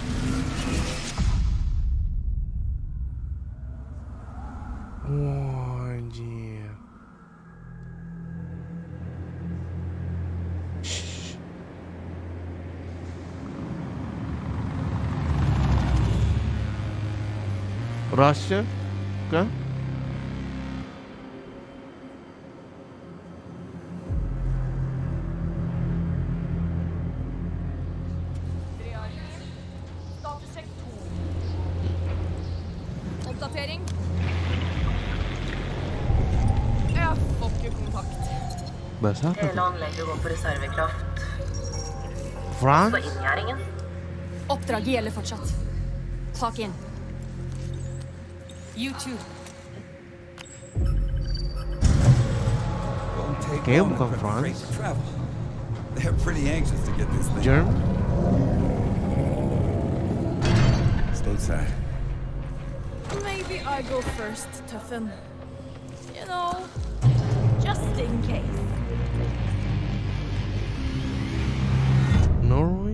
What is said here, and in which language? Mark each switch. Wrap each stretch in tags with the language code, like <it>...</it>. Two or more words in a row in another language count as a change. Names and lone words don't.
<id>Wah, anjir. Russia kah?</id> <no>Oppdatering. Jeg får ikke kontakt.</no> <id>Bahasa apa?</id> <no>Hele anlegget går på reservekraft.</no> <id>France?</id> <no>På inngjerdingen. Oppdraget gjelder fortsatt. Tak inn.</no> <en>You too.</en> <id>Kayaknya bukan France.</id> <en>They're pretty anxious to get this thing.</en> <id>German?</id> <en>Stateside. Maybe I go first, Tuffen. You know, just in case.</en> <id>Norway?</id>